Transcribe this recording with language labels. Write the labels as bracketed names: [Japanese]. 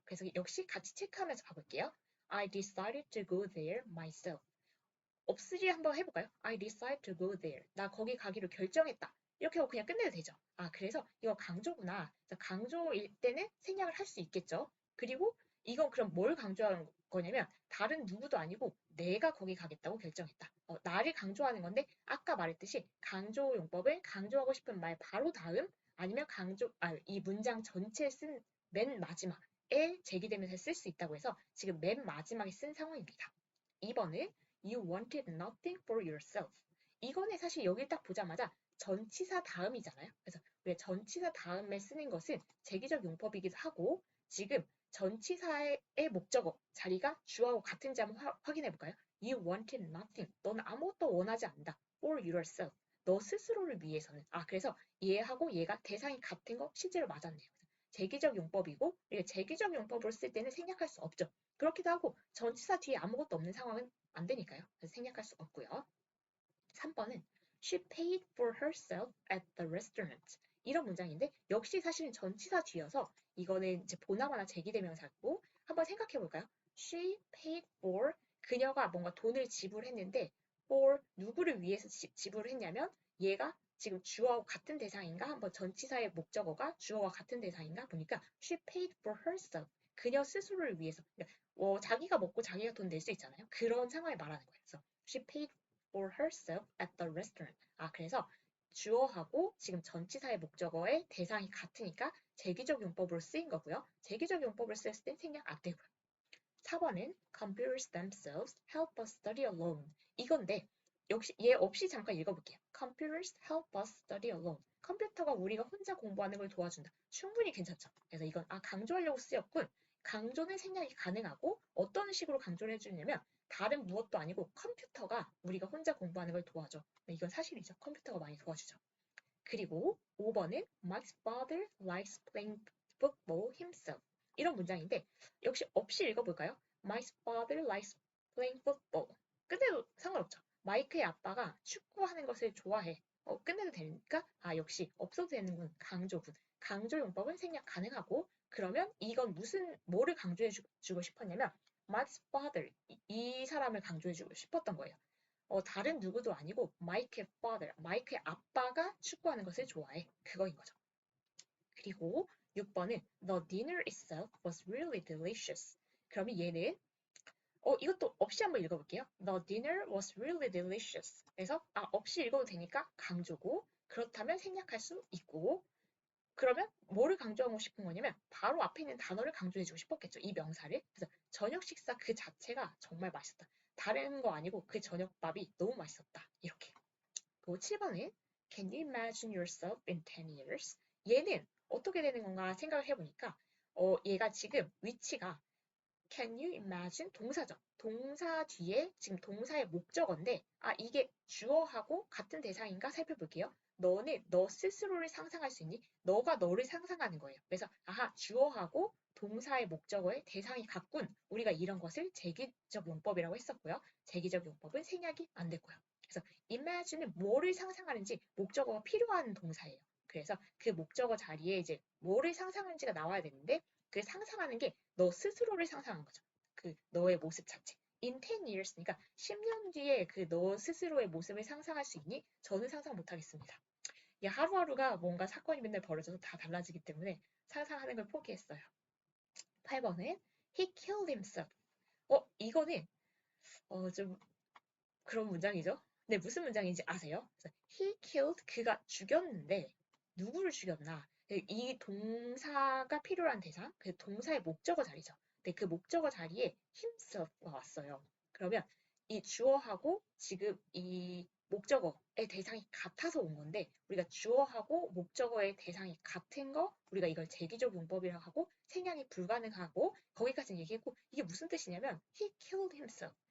[Korean] 그래서 역시 같이 체크하면서 가볼게요. [English] I decided to go there myself. [Korean] 없으리 한번 해볼까요? [English] I decided to go there. [Korean] 나 거기 가기로 결정했다. 이렇게 하고 그냥 끝내도 되죠. 그래서 이거 강조구나. 강조일 때는 생략을 할 수 있겠죠. 그리고 이건 그럼 뭘 강조하는 거냐면 다른 누구도 아니고 내가 거기 가겠다고 결정했다. 나를 강조하는 건데 아까 말했듯이 강조 용법을 강조하고 싶은 말 바로 다음 아니면 이 문장 전체에 쓴 맨 마지막에 제기되면서 쓸 수 있다고 해서 지금 맨 마지막에 쓴 상황입니다. 2번은 [English] You wanted nothing for yourself. [Korean] 이거는 사실 여기 딱 보자마자 전치사 다음이잖아요. 그래서 왜 전치사 다음에 쓰는 것은 제기적 용법이기도 하고 지금 전치사의 목적어 자리가 주어하고 같은지 한번 확인해 볼까요? [English] You wanted nothing. [Korean] 너는 아무것도 원하지 않는다. [English] For yourself. [Korean] 너 스스로를 위해서는. 그래서 얘하고 얘가 대상이 같은 거 실제로 맞았네요. 제기적 용법이고 제기적 용법으로 쓸 때는 생략할 수 없죠. 그렇기도 하고 전치사 뒤에 아무것도 없는 상황은 안 되니까요. 그래서 생략할 수 없고요. 3번은 [English] She paid for herself at the restaurant. [Korean] 이런 문장인데 역시 사실은 전치사 뒤여서 이거는 이제 보나마나 제기대명사고 한번 생각해 볼까요? [English] She paid for [Korean] 그녀가 뭔가 돈을 지불했는데 for 누구를 위해서 지불을 했냐면 얘가 지금 주어와 같은 대상인가? 한번 전치사의 목적어가 주어와 같은 대상인가? 보니까 [English] she paid for herself. [Korean] 그녀 스스로를 위해서. 그러니까 자기가 먹고 자기가 돈 낼 수 있잖아요. 그런 상황을 말하는 거예요. 그래서 [English] she paid for herself at the restaurant. [Korean] 그래서 주어하고 지금 전치사의 목적어의 대상이 같으니까 제기적 용법으로 쓰인 거고요. 제기적 용법을 쓰였을 땐 생략 안 되고요. 4번은 [English] computers themselves help us study alone. [Korean] 이건데 역시 얘 없이 잠깐 읽어볼게요. [English] Computers help us study alone. [Korean] 컴퓨터가 우리가 혼자 공부하는 걸 도와준다. 충분히 괜찮죠. 그래서 이건 강조하려고 쓰였군. 강조는 생략이 가능하고 어떤 식으로 강조를 해주냐면 다른 무엇도 아니고 컴퓨터가 우리가 혼자 공부하는 걸 도와줘. 이건 사실이죠. 컴퓨터가 많이 도와주죠. 그리고 5번은 [English] My father likes playing football himself. [Korean] 이런 문장인데 역시 없이 읽어볼까요? [English] My father likes playing football. [Korean] 끝내도 상관없죠. 마이크의 아빠가 축구하는 것을 좋아해. 끝내도 되니까 역시 없어도 되는군. 강조군. 강조 용법은 생략 가능하고 그러면 이건 뭐를 강조해 주고 싶었냐면 [English] My father [Korean] 이 사람을 강조해 주고 싶었던 거예요. 다른 누구도 아니고 마이크의 father, 마이크의 아빠가 축구하는 것을 좋아해. 그거인 거죠. 그리고 6번은 [English] The dinner itself was really delicious. [Korean] 그러면 얘는 이것도 없이 한번 읽어볼게요. [English] The dinner was really delicious. [Korean] 그래서 없이 읽어도 되니까 강조고 그렇다면 생략할 수 있고 그러면 뭐를 강조하고 싶은 거냐면 바로 앞에 있는 단어를 강조해주고 싶었겠죠. 이 명사를. 그래서 저녁 식사 그 자체가 정말 맛있었다. 다른 거 아니고 그 저녁밥이 너무 맛있었다. 이렇게. 그리고 7번은 [English] Can you imagine yourself in 10 years? [Korean] 얘는 어떻게 되는 건가 생각을 해보니까 얘가 지금 위치가 [English] Can you imagine? [Korean] 동사죠. 동사 뒤에 지금 동사의 목적어인데 이게 주어하고 같은 대상인가 살펴볼게요. 너는 너 스스로를 상상할 수 있니? 너가 너를 상상하는 거예요. 그래서 주어하고 동사의 목적어의 대상이 같군. 우리가 이런 것을 제기적 용법이라고 했었고요. 제기적 용법은 생략이 안 됐고요. 그래서 imagine은 뭐를 상상하는지 목적어가 필요한 동사예요. 그래서 그 목적어 자리에 이제 뭐를 상상하는지가 나와야 되는데 그 상상하는 게 너 스스로를 상상한 거죠. 그 너의 모습 자체. [English] In 10 years, [Korean] 그러니까 10년 뒤에 그 너 스스로의 모습을 상상할 수 있니? 저는 상상 못 하겠습니다. 하루하루가 뭔가 사건이 맨날 벌어져서 다 달라지기 때문에 상상하는 걸 포기했어요. 8번은 [English] He killed himself. [Korean] 이거는 좀 그런 문장이죠. 네, 무슨 문장인지 아세요? [English] He killed, [Korean] 그가 죽였는데 누구를 죽였나? 이 동사가 필요한 대상, 그 동사의 목적어 자리죠. 근데 그 목적어 자리에 himself가 왔어요. 그러면 이 주어하고 지금 이 목적어의 대상이 같아서 온 건데 우리가 주어하고 목적어의 대상이 같은 거 우리가 이걸 제기적 용법이라고 하고 생략이 불가능하고 거기까지는 얘기했고 이게 무슨 뜻이냐면 [English] he killed himself.